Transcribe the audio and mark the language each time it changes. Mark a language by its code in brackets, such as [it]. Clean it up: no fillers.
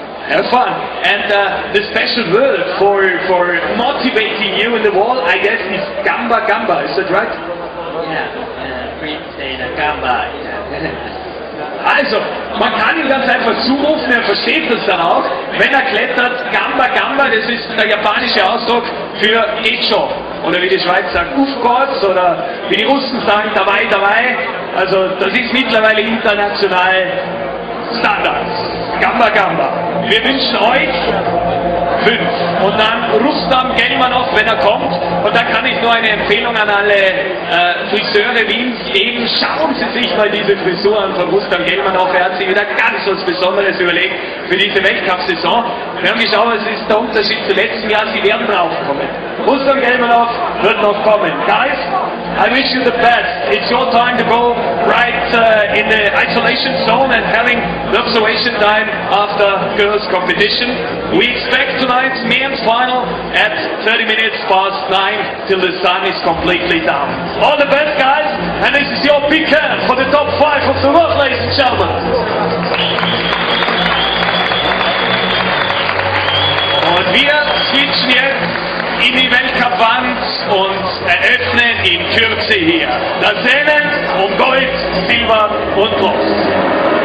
[en] Have fun. And the special word for motivating you in the wall, I guess, is gamba gamba. Is that right? Yeah, Prince said gamba. [de] Also, man kann ihn ganz einfach zurufen, er versteht das dann auch. Wenn er klettert, gamba gamba, das ist der japanische Ausdruck für geht schon. oder wie die Schweiz sagt, Aufgeht's, oder wie die Russen sagen, dabei, dabei. Also das ist mittlerweile international Standard. Gamba, Gamba. Wir wünschen euch 5. Und dann Rustam Gelmanov, wenn er kommt. Und da kann ich nur eine Empfehlung an alle Friseure Wiens geben. Schauen Sie sich mal diese Frisur an von Rustam Gelmanov. Er hat sich wieder ganz was Besonderes überlegt für diese Weltcup-Saison. Wir haben geschaut, was ist der Unterschied zum letzten Jahr. Sie werden draufkommen. Rustam Gelmanov wird noch kommen. [en] Guys, I wish you the best. It's your time to go right in the isolation zone and having the observation time after girls' competition. We expect tonight's men's final at 30 minutes past 9 till the sun is completely down. All the best, guys, and this is your big hand for the top 5 of the world, ladies and gentlemen. [de] Und wir switchen jetzt in die Weltcup-Wand und eröffnen in Kürze hier das Rennen um Gold, Silber und Bronze.